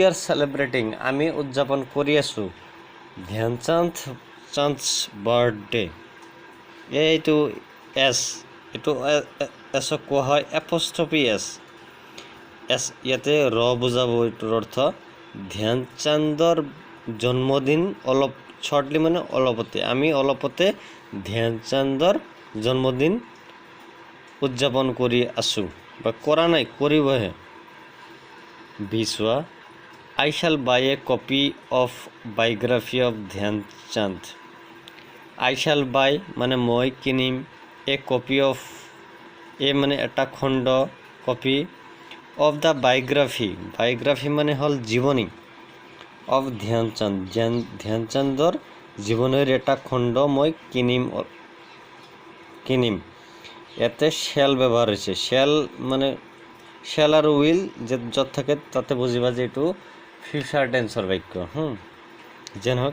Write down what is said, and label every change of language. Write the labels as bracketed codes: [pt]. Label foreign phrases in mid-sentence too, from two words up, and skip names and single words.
[en] are celebrating [as] আমি উদযাপন কৰি আছোঁ ধ্যানচাঁদছ বাৰ্থডে এইটো এইটো এছক কোৱা হয় [en] apostrophe s [as] ইয়াতে বুজাব এইটোৰ অৰ্থ ধ্যানচাঁদৰ জন্মদিন অলপ শ্বৰ্টলি মানে অলপতে আমি অলপতে ধ্যানচাঁদৰ জন্মদিন উদযাপন কৰি আছোঁ বা কৰা নাই কৰিবহে। [en] বিচোৱা I shall buy a copy of biography of ধ্যানচাঁদ I shall buy [as] মানে মই কিনিম [en] a copy of [as] মানে এটা খণ্ড কপি [en] of the biography [as] মানে হ'ল জীৱনী [en] of [as] ধ্যানচাঁদৰ জীৱনীৰ এটা খণ্ড মই কিনিম ইয়াতে শ্যাল ব্যৱহাৰ হৈছে শ্যাল মানে শ্যাল আৰু উইল য'ত থাকে তাতে বুজিবা যে এইটো [en] future tense [as] বাক্য যেন হওক।